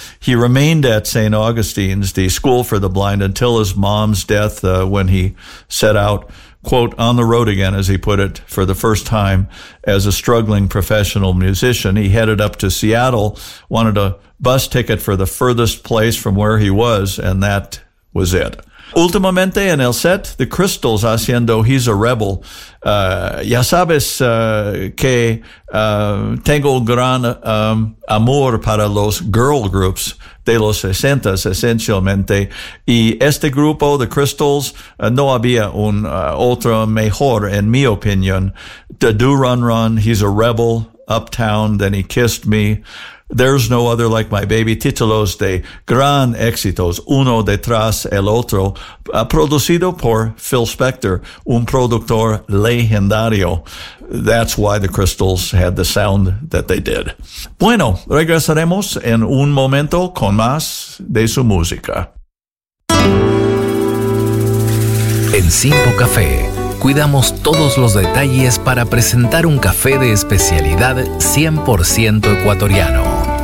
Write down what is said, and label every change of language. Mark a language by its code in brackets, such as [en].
[en] He remained at St. Augustine's, the school for the blind, until his mom's death when he set out, quote, on the road again, as he put it, for the first time as a struggling professional musician. He headed up to Seattle, wanted a bus ticket for the furthest place from where he was, and that was it. [es] Últimamente en el set, The Crystals haciendo He's a Rebel. Ya sabes que tengo gran amor para los girl groups de los 60s, esencialmente. Y este grupo, The Crystals, no había un otro mejor, en mi opinión. The Do Run Run, He's a Rebel, Uptown, Then He Kissed Me, There's No Other Like My Baby, títulos de gran éxitos, uno detrás el otro, producido por Phil Spector, un productor legendario. [en] That's why the Crystals had the sound that they did. [es] Bueno, regresaremos en un momento con más de su música. En Simpo Café, cuidamos todos los detalles para presentar un café de especialidad 100% ecuatoriano.